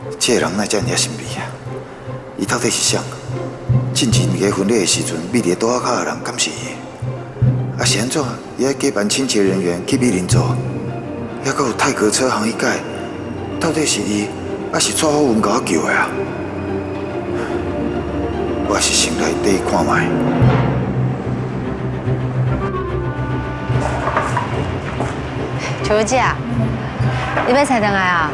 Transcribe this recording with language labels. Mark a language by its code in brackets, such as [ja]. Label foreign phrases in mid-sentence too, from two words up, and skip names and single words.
[nan] 这个人哪遮尔神秘啊？伊到底是啥？进前个婚礼的时阵，秘伫桌仔骹的人敢是伊？啊是安怎？伊爱假扮亲切人员去美林座，还阁有泰格车行迄届，到底是伊，还是蔡福文甲我叫的啊？我是先来底看卖。秋姐，你要菜回来啊？